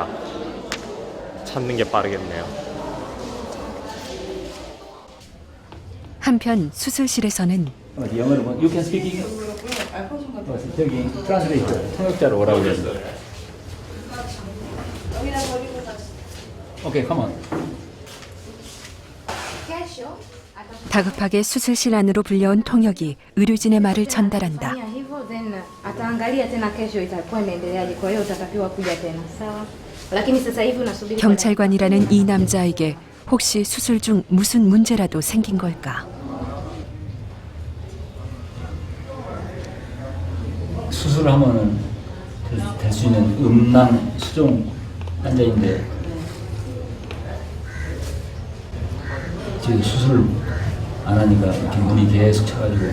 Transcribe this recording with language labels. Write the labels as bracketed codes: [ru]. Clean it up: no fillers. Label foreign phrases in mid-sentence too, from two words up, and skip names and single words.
[ko] 찾는 게 빠르겠네요. 한편 수술실에서는 영어로 [en] You can speak English? [ko] 저기 트랜스레이터 통역자로 오라고 그랬어. [en] 오케이, come on. [ko] 다급하게 수술실 안으로 불려온 통역이 의료진의 말을 전달한다. [sw] Hivyo then ataangalia tena kesho itakuwa inaendeleaje, kwa hiyo utatakiwa kuja tena. Sawa? [ko] 경찰관이라는 이 남자에게 혹시 수술 중 무슨 문제라도 생긴 걸까? 수술하면은 될 수 있는 음낭 수종 환자인데 지금 수술 안 하니까 이렇게 문이 계속 차가지고